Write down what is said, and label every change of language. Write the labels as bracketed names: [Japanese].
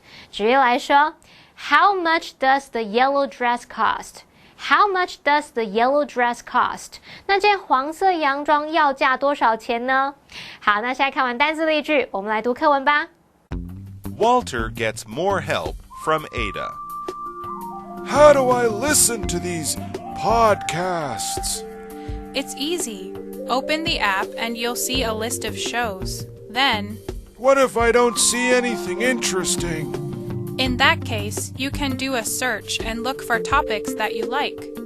[Chinese] 举例来说 [English] How much does the yellow dress cost? How much does the yellow dress cost? [Chinese] 那件黄色洋装要价多少钱呢？好，那现在看完单字例句，我们来读课文吧。 [English] Walter gets more help from Ada. How do I listen to these podcasts? It's easy. Open the app and you'll see a list of shows. Then, What if I don't see anything interesting? in that case, you can do a search and look for topics that you like.